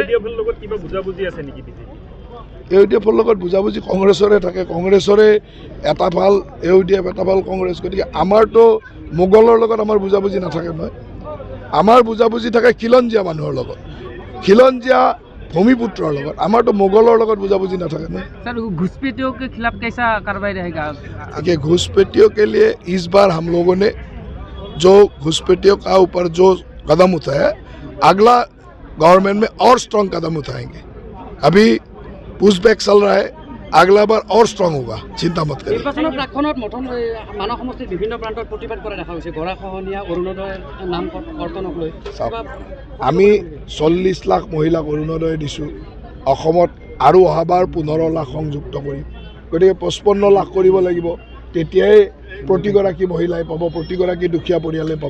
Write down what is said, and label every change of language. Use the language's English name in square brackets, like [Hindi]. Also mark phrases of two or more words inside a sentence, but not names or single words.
[Assamese] AUDF-ৰ লগত বুজাবুজি কংগ্ৰেছৰে থাকে। কংগ্ৰেছৰে এটা ভাল AUDF, এটা ভাল কংগ্ৰেছ। গতিকে আমাৰতো মোগলৰ লগত আমাৰ বুজাবুজি নাথাকে নহয়। আমাৰ বুজাবুজি থাকে খিলঞ্জীয়া মানুহৰ লগত, খিলঞ্জীয়া ভূমিপুত্ৰৰ লগত। আমাৰতো মোগলৰ লগত বুজাবুজি নাথাকে নহয়। [Hindi] सर घुसपैठियों के खिलाफ कैसा कार्रवाई रहेगा? देखिए, घुसपैठियों के लिए इस बार हम लोगों ने जो घुसपैठियों का ऊपर जो कदम उठाया, अगला गवर्नमेंट में और स्ट्रॉन्ग कदम उठाएंगे। अभी पुशबैक चल रहा है, अगला बार और स्ट्रॉन्ग होगा, चिंता मत करिए। [Assamese] মানৱ সমষ্টিৰ বিভিন্ন প্ৰান্তত প্ৰতিবাদ কৰা দেখা হৈছে। গৰাখহনীয়া, অৰুণোদয়ৰ নাম কৰ্তনক লৈ আমি 40 লাখ মহিলাক অৰুণোদয় দিছোঁ। অসমত আৰু অহাবাৰ 15 লাখ সংযুক্ত কৰিম। গতিকে 55 লাখ কৰিব লাগিব, তেতিয়াই প্ৰতিগৰাকী মহিলাই পাব, প্ৰতিগৰাকী দুখীয়া পৰিয়ালে পাব।